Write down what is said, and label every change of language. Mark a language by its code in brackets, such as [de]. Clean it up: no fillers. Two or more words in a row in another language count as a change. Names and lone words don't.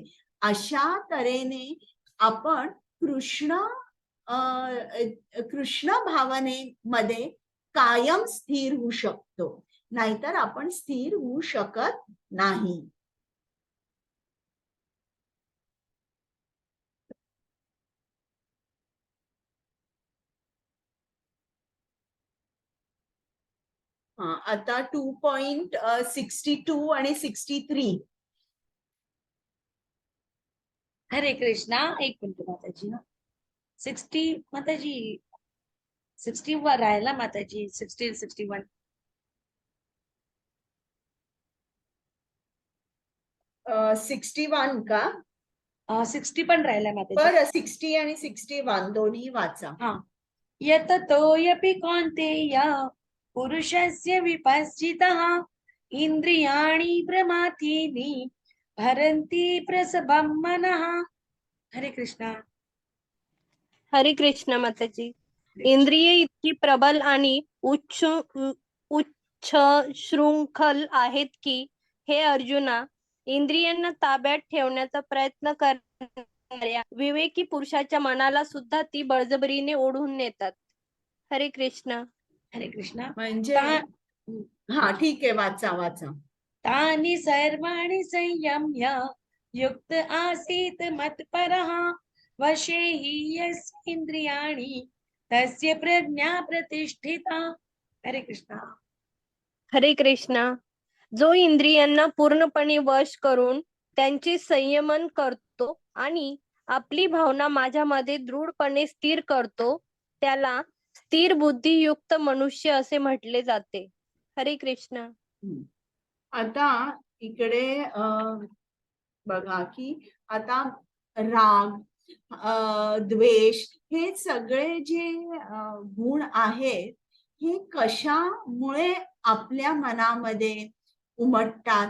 [mr] अशा तऱ्हेने आपण कृष्ण भावनेमध्ये कायम स्थिर होऊ शकतो, नाहीतर आपण स्थिर होऊ शकत नाही. आता 2.62 आणि 63. हरे कृष्णा. एक मिनिट माताजी. 60 माताजी, 60 वर राहिला माताजी. 60 61. 61 का? 60 पण राहिला माताजी. बरं, 60 आणि 61 दोन्ही वाचा. [sa] यततोऽपि कौन्तेय पुरुषस्य विपश्चितः इंद्रियाणि प्रमाथीनि भरन्ति प्रसभं मनः. [mr] हरे कृष्णा. हरे कृष्ण माताजी. इंद्रिये इतकी प्रबल आणि उच्च शृंखल आहेत की हे अर्जुना, इंद्रियांना ताब्यात ठेवण्याचा प्रयत्न करणाऱ्या विवेकी पुरुषाच्या मनाला सुद्धा ती बळजबरीने ओढून नेतात. हरे कृष्ण. हरे कृष्णा. म्हणजे हा ठीक आहे, वाचा वाचा. [sa] तानि सर्वाणि संयम्य युक्त आसीत मत्परः वशे हि यस्य इंद्रियाणि तस्य प्रज्ञा प्रतिष्ठिता. [mr] हरे कृष्णा. हरे कृष्णा. जो इंद्रियांना पूर्णपणे वश करून त्यांचे संयमन करतो आणि आपली भावना माझ्यामध्ये दृढपणे स्थिर करतो त्याला स्थिर बुद्धियुक्त मनुष्य असे म्हटले जाते. हरे कृष्ण. आता इकडे बघा की आता राग, द्वेष हे सगळे जे गुण आहेत हे कशामुळे आपल्या मनामध्ये उमटतात?